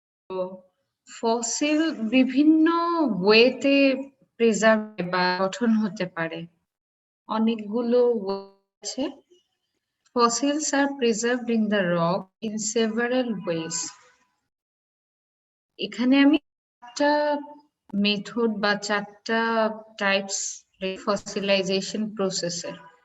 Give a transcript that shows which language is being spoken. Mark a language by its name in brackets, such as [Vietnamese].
[Bangla] তো ফসিল বিভিন্ন ওয়েতে প্রিজার্ভ বা গঠন হতে পারে, অনেকগুলো আছে। [English] Fossils are preserved in the rock in several ways. [Bangla] এখানে আমি চারটা মেথড বা চারটা টাইপস ফসিলাইজেশন প্রসেসের।